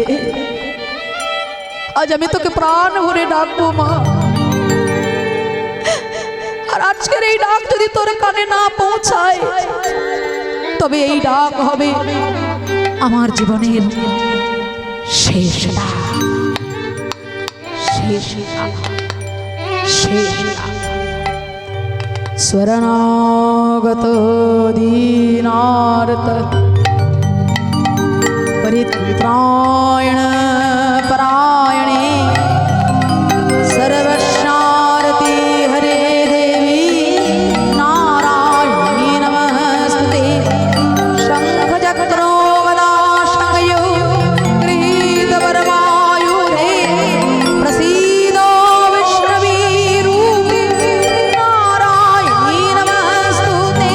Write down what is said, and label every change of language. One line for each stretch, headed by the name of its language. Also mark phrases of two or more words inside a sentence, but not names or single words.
Bangla: আজ আমি তোকে প্রাণ ভরে ডাকবো মা, আর আজকের এই ডাক যদি তোর কানে না পৌঁছায় তবে এই ডাক হবে আমার জীবনের শেষ ডাক, শেষ ডাক, শেষ ডাক।
Sanskrit: শরণাগত দীনার্ত পরিত্রাণ পরায়ণে सर्वशारति हरे देवी नारायणी नमस्ते। शंख चक्रो गदा शंखयो गृहीत वरमायुधे, प्रसीदो विष्णवी रूपे नारायणी नमस्तुते।